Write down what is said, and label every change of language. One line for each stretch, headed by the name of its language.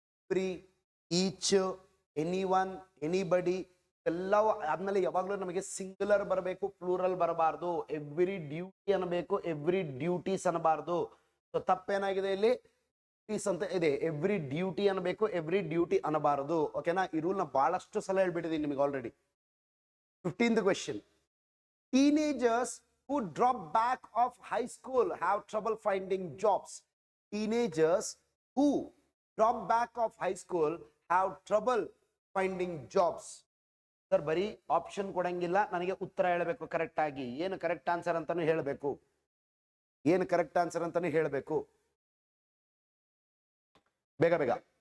Kannada: Free, each, anyone, anybody ಎಲ್ಲವೂ ಆದ್ಮೇಲೆ ಯಾವಾಗ್ಲೂ ನಮಗೆ ಸಿಂಗುಲರ್ ಬರಬೇಕು, ಪ್ಲೂರಲ್ ಬರಬಾರ್ದು. ಎವ್ರಿ ಡ್ಯೂಟಿ ಅನ್ನಬೇಕು, ಎವ್ರಿ ಡ್ಯೂಟೀಸ್ ಅನ್ನಬಾರ್ದು. ಸೊ ತಪ್ಪೇನಾಗಿದೆ ಇಲ್ಲಿ? ಡ್ಯೂಟೀಸ್ ಅಂತ ಇದೆ. ಎವ್ರಿ ಡ್ಯೂಟಿ ಅನ್ನಬೇಕು, ಎವ್ರಿ ಡ್ಯೂಟಿ ಅನ್ನಬಾರದು. ಓಕೆನಾ? ಈ ರೂಲ್ ನ ಬಹಳಷ್ಟು ಸಲ ಹೇಳ್ಬಿಟ್ಟಿದ್ದೀನಿ ನಿಮಗೆ already.
English: 15th question. Teenagers who drop back of high school have trouble finding jobs. Teenagers who drop back of high school have trouble finding jobs.
Kannada: Sir ಬರೀ ಆಪ್ಷನ್ ಕೊಡಂಗಿಲ್ಲ, ನನಗೆ ಉತ್ತರ ಹೇಳಬೇಕು ಕರೆಕ್ಟ್ ಆಗಿ. ಏನು ಕರೆಕ್ಟ್ ಆನ್ಸರ್ ಅಂತಾನು ಹೇಳಬೇಕು, ಏನು ಕರೆಕ್ಟ್ ಆನ್ಸರ್ ಅಂತಾನು ಹೇಳಬೇಕು. ಬೇಗ ಬೇಗ.